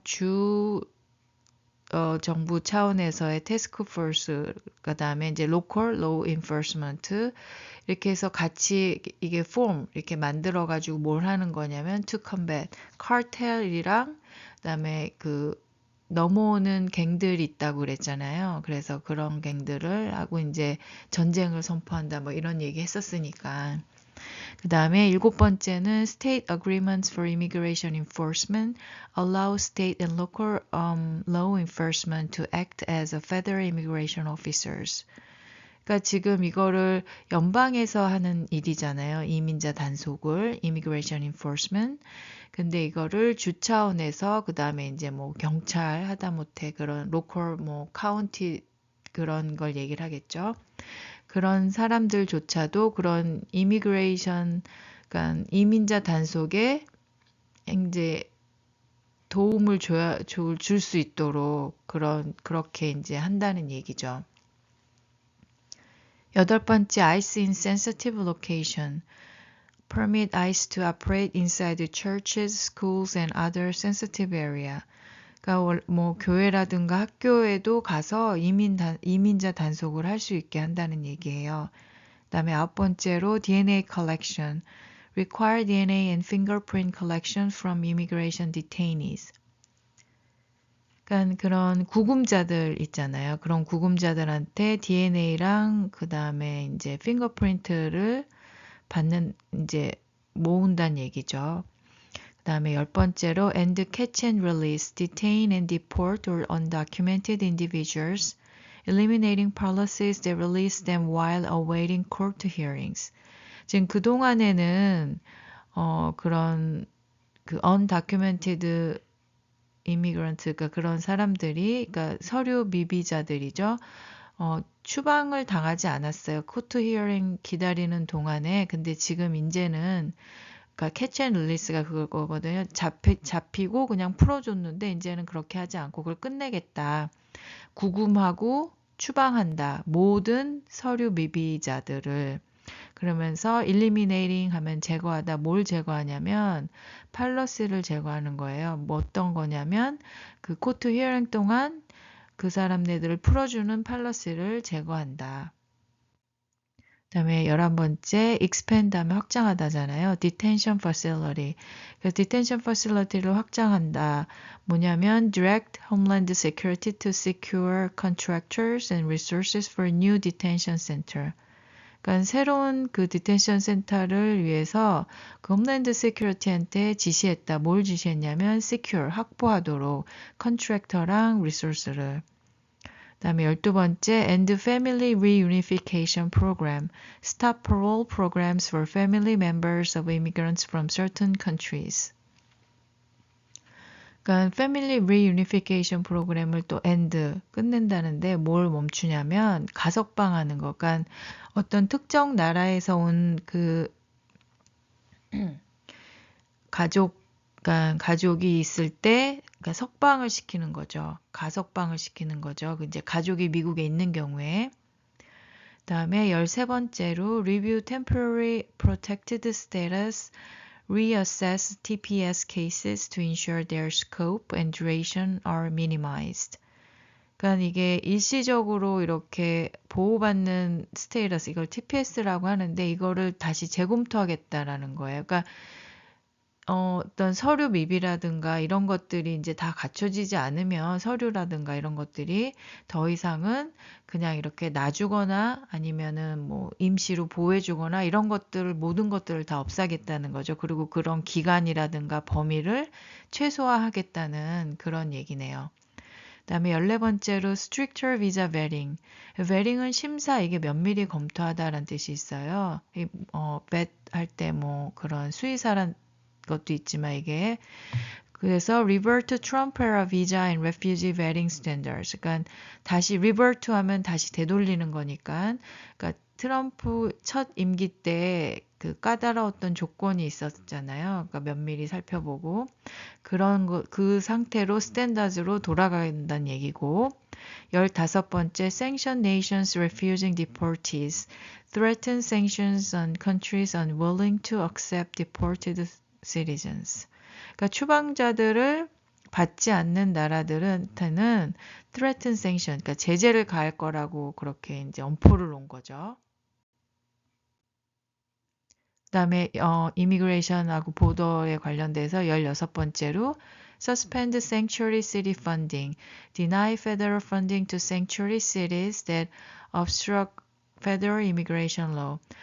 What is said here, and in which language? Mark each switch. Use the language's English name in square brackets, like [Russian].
[Korean] 주 정부 차원에서의 태스크 포스 그다음에 이제 로컬 로우 인포스먼트 이렇게 해서 같이 이게 폼 이렇게 만들어 가지고 뭘 하는 거냐면 [English] to combat cartel [Korean] 이랑 그다음에 그 넘어오는 갱들이 있다고 그랬잖아요. 그래서 그런 갱들을 하고 이제 전쟁을 선포한다 뭐 이런 얘기 했었으니까. 그 다음에 7번째는 [English] State Agreements for Immigration Enforcement allow state and local law enforcement to act as a federal immigration officers. [Korean] 그러니까 지금 이거를 연방에서 하는 일이잖아요. 이민자 단속을 Immigration Enforcement. 근데 이거를 주 차원에서 그 다음에 이제 뭐 경찰 하다못해 그런 로컬 뭐 카운티 그런 걸 얘기를 하겠죠. 그런 사람들조차도 그런 이미그레이션, 그러니까 이민자 단속에 이제 도움을 줄 수 있도록 그렇게 이제 한다는 얘기죠. [English] 8번째, ICE in sensitive location. Permit ICE to operate inside the churches, schools, and other sensitive area. [Korean] 그러니까 뭐 교회라든가 학교에도 가서 이민자 단속을 할 수 있게 한다는 얘기예요. 그다음에 9번째로 DNA collection. [English] Require DNA and fingerprint collection from immigration detainees. [Korean] 그러니까 그런 구금자들 있잖아요. 그런 구금자들한테 DNA랑 그다음에 이제 핑거프린트를 받는 이제 모은다는 얘기죠. 그다음에 10번째로 [English] and catch and release, detain and deport or undocumented individuals, eliminating policies that release them while awaiting court hearings. [Korean] 지금 그동안에는 그런 그 [English] undocumented immigrant [Korean] 가 그런 사람들이 그러니까 서류 미비자들이죠. 추방을 당하지 않았어요. 코트 히어링 기다리는 동안에. 근데 지금 이제는 그러니까 캐치 앤 릴리스가 그거거든요. 잡히고 그냥 풀어줬는데 이제는 그렇게 하지 않고 그걸 끝내겠다. 구금하고 추방한다. 모든 서류 미비자들을. 그러면서 eliminating 하면 제거하다. 뭘 제거하냐면 팔러스를 제거하는 거예요. 뭐 어떤 거냐면 그 코트 히어링 동안 그 사람네들을 풀어주는 팔러스를 제거한다. 그다음에 11번째 expand 하면 확장하다잖아요. detention facility. 그래서 detention facility를 확장한다. 뭐냐면 [English] direct Homeland Security to secure contractors and resources for new detention center. [Korean] 그러니까 새로운 그 디텐션 센터를 위해서 그 홈랜드 세큐리티한테 지시했다. 뭘 지시했냐면 secure, 확보하도록 컨트랙터랑 리소스를. 그다음에 12번째 [English] and family reunification program. Stop parole programs for family members of immigrants from certain countries. [Korean] 그러니까 패밀리 리유니피케이션 프로그램을 또 end 끝낸다는데 뭘 멈추냐면 가석방하는 거. 그러니까 어떤 특정 나라에서 온 그 그러니까 가족이 있을 때 그러니까 석방을 시키는 거죠. 가석방을 시키는 거죠. 이제 가족이 미국에 있는 경우에. 그다음에 13번째로 [English] review temporary protected status reassess TPS cases to ensure their scope and duration are minimized. [Korean] 그러니까 이게 일시적으로 이렇게 보호받는 스테이러스, 이걸 TPS라고 하는데 이거를 다시 재검토하겠다라는 거예요. 그러니까 어떤 서류 미비라든가 이런 것들이 이제 다 갖춰지지 않으면 서류라든가 이런 것들이 더 이상은 그냥 이렇게 놔주거나 아니면은 뭐 임시로 보호해주거나 이런 것들을 모든 것들을 다 없애겠다는 거죠. 그리고 그런 기간이라든가 범위를 최소화하겠다는 그런 얘기네요. 그다음에 14번째로 [English] stricter visa vetting. [Korean] vetting은 심사, 이게 면밀히 검토하다라는 뜻이 있어요. vet 할 때 뭐 그런 수의사란 것도 있지만 이게 그래서 [English] revert to Trump era visa and refugee vetting standards. [Korean] 그러니까 다시 revert 하면 다시 되돌리는 거니까. 그러니까 트럼프 첫 임기 때 그 까다로웠던 조건이 있었잖아요. 그러니까 면밀히 살펴보고 그런 거, 그 상태로 스탠다드로 돌아간다는 얘기고. [English] 15번째 sanction nations refusing deportees threaten sanctions on countries unwilling to accept deported citizens. [Korean] 그러니까 추방자들을 받지 않는 나라들한테는 [English] threaten sanction, [Korean] 그러니까 제재를 가할 거라고 그렇게 이제 엄포를 놓은 거죠. 그다음에 이미그레이션하고 보더에 관련돼서 16번째로 [English] suspend sanctuary city funding, deny federal funding to sanctuary cities that obstruct federal immigration law.